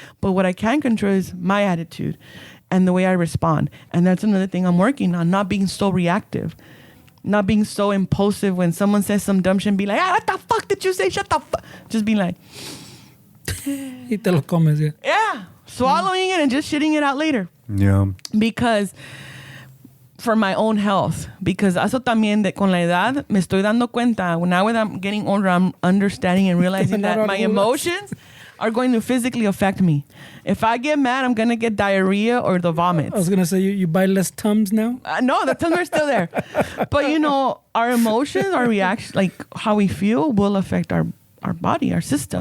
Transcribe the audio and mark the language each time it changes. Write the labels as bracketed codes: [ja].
[en] But what I can control is my attitude and the way I respond. And that's another thing I'm working on, not being so reactive, not being so impulsive when someone says some dumb shit and be like, what the fuck did you say? Shut the fuck. Just be like, [es] y te lo comes, yeah. [en] Yeah. Swallowing it and just shitting it out later. Yeah. Because for my own health, because [es] eso también de con la edad me estoy dando cuenta. [en] Now that I'm getting older, I'm understanding and realizing that my emotions are going to physically affect me. If I get mad, I'm going to get diarrhea or the vomits. I was going to say, you buy less Tums now? No, the Tums are still there. But, you know, our emotions, our reactions, like how we feel will affect our body, our system.